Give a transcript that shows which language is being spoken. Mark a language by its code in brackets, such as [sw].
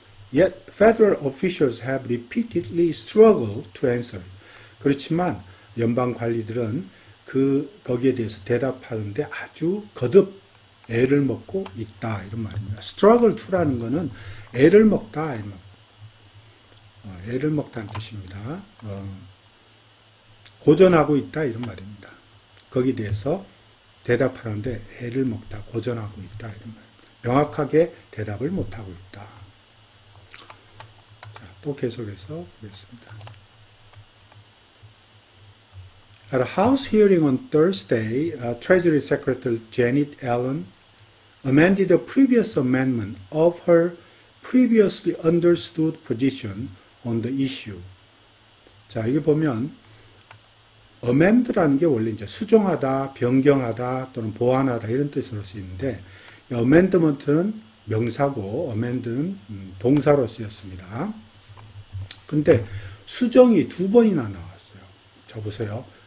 [en] Yet federal officials have repeatedly struggled to answer. [ko] 그렇지만 연방 관리들은 거기에 대해서 대답하는데 아주 거듭 애를 먹고 있다 이런 말입니다. struggle to라는 거는 애를 먹다 이런 말. 애를 먹다는 뜻입니다. 고전하고 있다 이런 말입니다. 거기에 대해서 대답하는데 애를 먹다, 고전하고 있다 이런 말입니다. 명확하게 대답을 못하고 있다. 자, 또 계속해서 보겠습니다. [en] At a House hearing on Thursday, Treasury Secretary Janet Yellen amended a previous amendment of her previously understood position on the issue. [ko] 자, 여기 보면 amend라는 게 원래 이제 수정하다, 변경하다 또는 보완하다 이런 뜻으로 쓰이는데 amendment는 명사고 amend는 동사로 쓰였습니다. 근데 수정이 두 번이나 나왔어요. 자, 보세요.